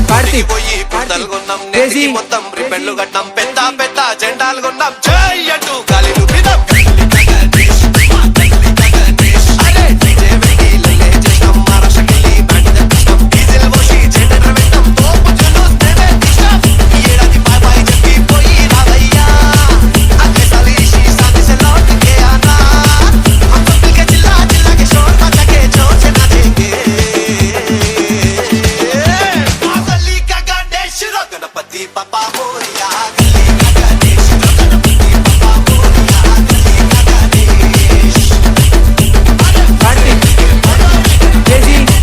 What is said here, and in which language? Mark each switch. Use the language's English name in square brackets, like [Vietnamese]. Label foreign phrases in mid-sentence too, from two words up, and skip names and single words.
[Telugu] పార్టీ పోయి పుడతలు కొన్నాం నెత్తికి మొత్తం రిబ్బన్లు కట్టాం పెద్ద పెద్ద జెండాలు కొన్నాం జై అంటూ గాలిలు విదాం అరే డీజే వెంకీలే చేస్తాం మహారాష్ట్రకెళ్ళి బ్యాండ్ తెప్పిస్తాం డీజిల్ పోసి జెండర్ పెట్టాం తోపు జులూస్ మేమే తీస్తాం ఈ ఏడాది బాయ్ బాయ్ చెప్పి పోయి రావయ్యా అదే సలీషి సాది [Hindi] से लौट के आना हम सब मिलके चिल्ला चिल्ला के शोर मचा के जोर से नाचेंगे गली का गणेश रो गणपति बाबा मोरिया गली का गणेश रो गणपति बाबा मोरिया गली का गणेश [Telugu] పార్టీ చేసి